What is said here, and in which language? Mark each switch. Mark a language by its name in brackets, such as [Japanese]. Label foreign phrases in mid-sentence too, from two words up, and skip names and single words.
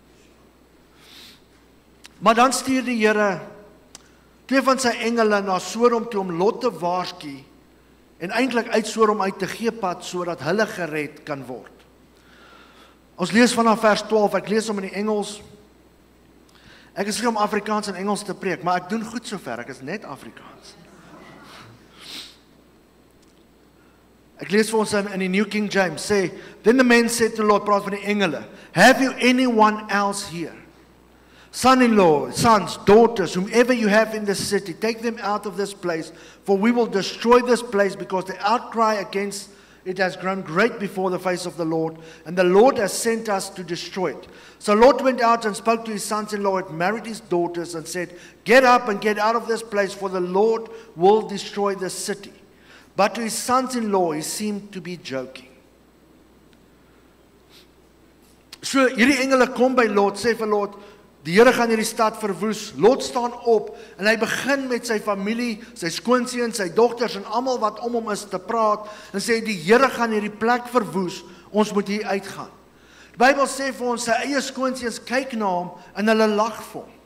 [Afrikaans] Maar dan stuur die Here 2 van sy engele na Sodom toe om Lot te waarsku, en eintlik uit Sodom uit te gee pad, sodat hulle gered kan word. Ons lees vanaf vers 12, ek lees hom in die Engels. Ek is nie om Afrikaans en Engels te preek, maar ek doen goed sover, ek is net Afrikaans. Ek lees vir ons in die New King James, sê, [English] then the men said to Lot, [Afrikaans] praat van die engele, [English] have you anyone else here? Son-in-law, sons, daughters, whomever you have in the city, take them out of this place, for we will destroy this place, because the outcry against it has grown great before the face of the Lord, and the Lord has sent us to destroy it. So Lot went out and spoke to his sons-in-law, and married his daughters, and said, get up and get out of this place, for the Lord will destroy this city. But to his sons-in-law, he seemed to be joking. [Afrikaans] So hierdie engele kom by Lot, sê vir Lot, die Here gaan hierdie stad verwoes. Lot staan op en hy begin met sy familie, sy skoonseuns, sy dogters en almal wat om hom is te praat en sê die Here gaan hierdie plek verwoes. Ons moet hier uitgaan. Die Bybel sê vir ons sy eie skoonseuns kyk na hom en hulle lag vir hom.